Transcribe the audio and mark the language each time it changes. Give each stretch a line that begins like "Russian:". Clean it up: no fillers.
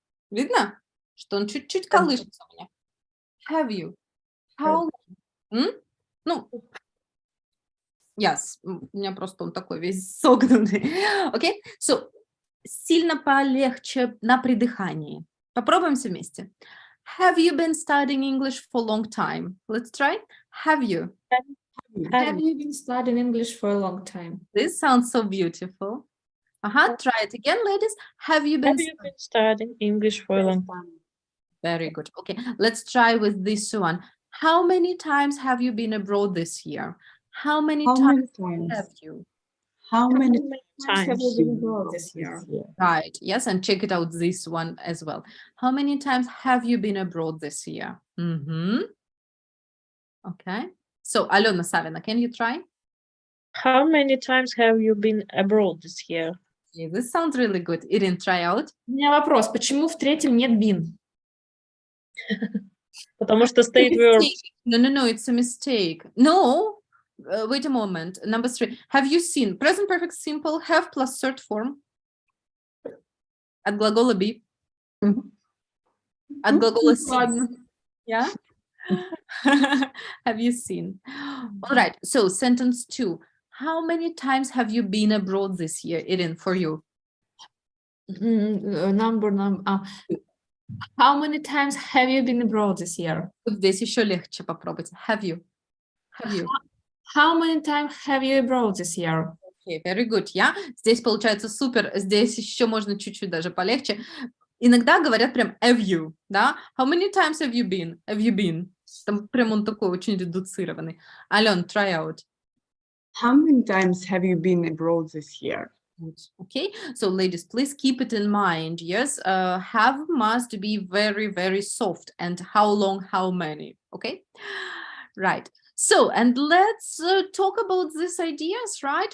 Russian: Видно, что он чуть-чуть колышется у меня.
English: Have you? How long?
Russian: Ну,
English: yes.
Russian: У меня просто он такой весь согнутый. Окей?
English: So,
Russian: сильно полегче на придыхании. Попробуем все вместе.
English: Have you been studying English for a long time? Let's try. Have you? Have you been studying English for a long time? This sounds so beautiful. Try it again, ladies. Have you been studying English for a long time? Very good. Okay, let's try with this one. How many times have you been abroad this year? How many times have you? How many Times have you Times. been abroad this year? Right, yes, and check it out, this one as well. How many times have you been abroad this year? Okay, so Alona Savina, can you try? How many times have you been abroad this year? Yeah, this sounds really good. Irin, try out.
Russian: У меня вопрос, почему в третьем нет been? Потому что state verb.
English: No, it's a mistake. No, wait a moment. Number 3. Have you seen present perfect simple have plus third form?
Russian: От глагола be. От глагола see. Ладно.
English: Yeah. Have you seen? All right. So sentence 2. How many times have you been abroad this year, Irin, for you? Number. How many times have you been abroad this year?
Russian: Вот здесь еще легче попробуйте.
English: Have you? Have you? How many times have you abroad this year? Okay, very good.
Russian: Я здесь получается супер. Здесь еще можно чуть-чуть даже полегче. Иногда говорят прям
English: have you,
Russian: да?
English: How many times have you been? Have you been?
Russian: Там прям он такой очень редуцированный.
English: Ален, try out. How many times have you been abroad this year? Okay, so ladies, please keep it in mind. Yes, have must be very, very soft. And how long, how many? Okay, right. So, and let's talk about these ideas, right?